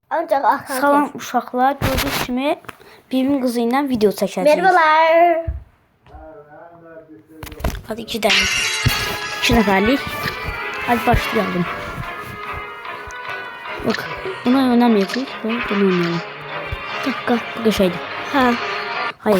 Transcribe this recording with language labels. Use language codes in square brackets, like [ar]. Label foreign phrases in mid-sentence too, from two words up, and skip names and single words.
[tr] Ancak Hakan [az] Salam uşaqlar, gördüyünüz kimi bibimin qızı ilə video çəkəcəyik. [tr] Merhabalar. [az] Hadi 2 dənə. 2 nəfərlik. [tr] Hadi başlayalım. [az] Bak, buna oynamayacağıq. Bunu oynayalım. [tr] Dakika. [az] Bu qəşəydi. Ha. [tr] Hayır.